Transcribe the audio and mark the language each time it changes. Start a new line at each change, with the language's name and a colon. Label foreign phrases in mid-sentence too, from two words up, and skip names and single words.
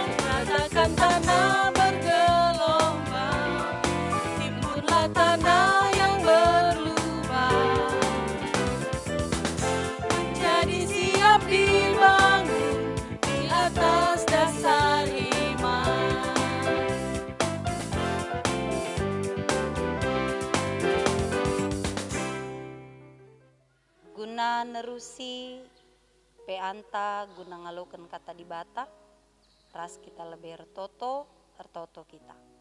Indonesian: Ratakan tanah bergelombang, timbunlah tanah yang berlubang, menjadi siap dibangun di atas dasar iman.
Batak Karo: Guna nerusi peanta guna ngaloken kata di bata, ras kita lebih ertoto kita.